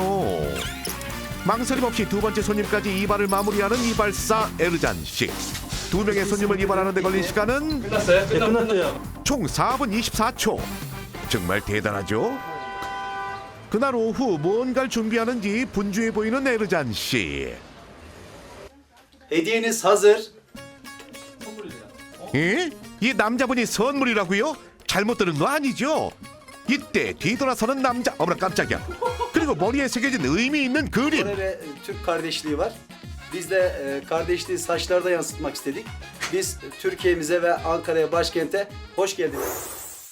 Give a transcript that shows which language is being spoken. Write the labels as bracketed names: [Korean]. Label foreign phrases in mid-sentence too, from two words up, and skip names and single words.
[Korean] 망설임 없이 두 번째 손님까지 이발을 마무리하는 이발사 에르잔 씨. 2명의 손님을 이발하는 데 걸린 시간은 끝났어요. 총 4분 24초. 정말 대단하죠? 그날 오후 뭔가를 준비하는지 분주해 보이는 에르잔 씨. [Turkish] Hediyeniz hazır. [Korean] 에? 이 남자분이 선물이라고요? 잘못 들은 거 아니죠? 이때 뒤돌아서는 남자. 어머나 깜짝이야. 그리고 머리에 새겨진 의미 있는 그림. [Turkish] Kore ve Türk kardeşliği var. Biz de kardeşliği saçlarda yansıtmak istedik. Biz Türkiye'mize ve Ankara'ya, başkente hoş geldiniz.